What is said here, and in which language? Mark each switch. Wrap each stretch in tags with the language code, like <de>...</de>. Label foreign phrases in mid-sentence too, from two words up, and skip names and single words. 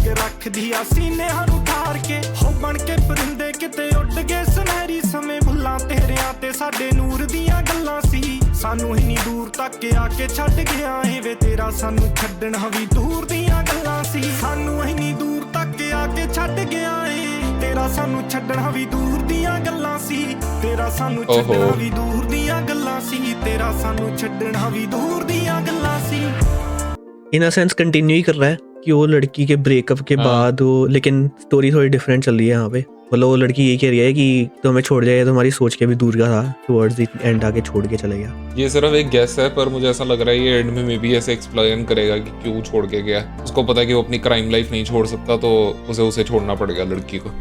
<pa>ਰੱਖਦੀ ਆ ਸੀਨਿਆਂ ਨੂੰ ਠਾਰ ਕੇ ਹੋ ਬਣ ਕੇ ਪਰਿੰਦੇ ਕਿਤੇ ਉੱਡ ਗਏ ਸੁਨਹਿਰੀ ਸਮੇਂ ਭੁੱਲਾਂ ਤੇਰਿਆਂ ਤੇ ਸਾਡੇ ਨੂਰ ਦੀਆਂ ਗੱਲਾਂ ਸੀ ਸਾਨੂੰ ਇੰਨੀ ਦੂਰ ਤੱਕ ਆ ਕੇ ਛੱਡ ਗਿਆ ਏ ਵੇ ਤੇਰਾ ਸਾਨੂੰ ਛੱਡਣਾ ਵੀ ਦੂਰ ਦੀਆਂ ਗੱਲਾਂ ਸੀ ਸਾਨੂੰ ਇੰਨੀ ਦੂਰ ਤੱਕ ਆ ਕੇ ਛੱਡ ਗਿਆ ਏ ਤੇਰਾ ਸਾਨੂੰ ਛੱਡਣਾ ਵੀ ਦੂਰ ਦੀਆਂ ਗੱਲਾਂ ਸੀ ਤੇਰਾ ਸਾਨੂੰ ਛੱਡਣਾ ਵੀ ਦੂਰ ਦੀਆਂ ਗੱਲਾਂ ਸੀ ਤੇਰਾ ਸਾਨੂੰ ਛੱਡਣਾ ਵੀ ਦੂਰ ਦੀਆਂ ਗੱਲਾਂ ਸੀ</pa> <en>in a sense</en> <hi>कंटिन्यू ही कर रहा है कि वो लड़की के ब्रेकअप के बाद वो लेकिन स्टोरी थोड़ी डिफरेंट चल रही है यहाँ पे मतलब वो लड़की यही कह रही है कि तो हमें छोड़ जाए तो हमारी सोच के भी दूर का था</hi> <en>towards the end</en> <hi>आके छोड़ के चले गया ये सिर्फ एक गेस है पर मुझे ऐसा लग रहा है ये एंड में</hi> <en>maybe</en> <hi>ऐसे एक्सप्लेन करेगा कि क्यों छोड़ के गया उसको पता है कि वो अपनी</hi> <en>crime life</en> <hi>नहीं छोड़ सकता तो उसे छोड़ना पड़ेगा लड़की को</hi>